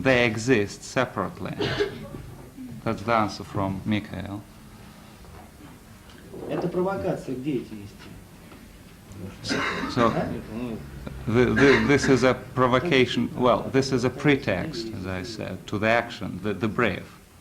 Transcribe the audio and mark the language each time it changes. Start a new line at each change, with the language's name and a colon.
English: They exist separately. That's the answer from Mikhail.
Russian: Это провокация к деятельности.
English: So, this is a provocation, well, this is a pretext, as I said, to the action, the brief.